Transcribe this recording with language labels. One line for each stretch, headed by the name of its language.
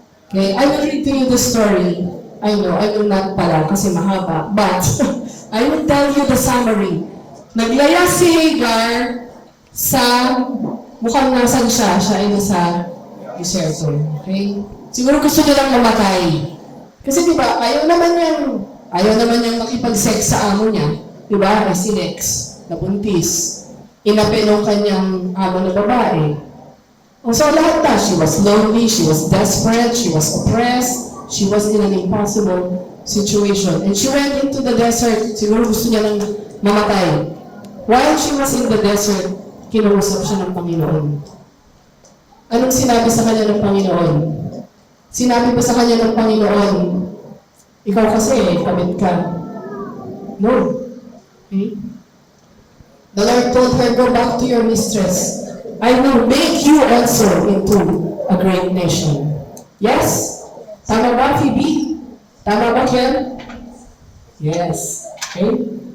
English: Okay, I will read to you the story. I know, I will not
Filipino: pala kasi mahaba.
English: But, I will tell you the summary.
Filipino: Naglayas si Hagar sa, mukhang nasan siya ay nasa deserto. Okay? Siguro gusto niya lang mamatay. Kasi diba, ayaw naman niyang makipag-sex sa amo niya. Diba? Ay si Nex, nabuntis. Inapi ng kanyang amo na babae.
English: So lahat na, she was lonely, she was desperate, she was oppressed, she was in an impossible situation. And she went into the desert,
Filipino: siguro gusto niya lang mamatay.
English: While she was in the desert,
Filipino: kinausap siya ng Panginoon. Anong sinabi sa kanya ng Panginoon? Sinabi ba sa kanya ng Panginoon, ikaw kasi, kabit ka.
English: No. Okay? The Lord told her, go back to your mistress. I will make you also into a great nation. Yes?
Filipino: Tama ba,
English: Phoebe? Tama ba, Ken? Yes. Okay?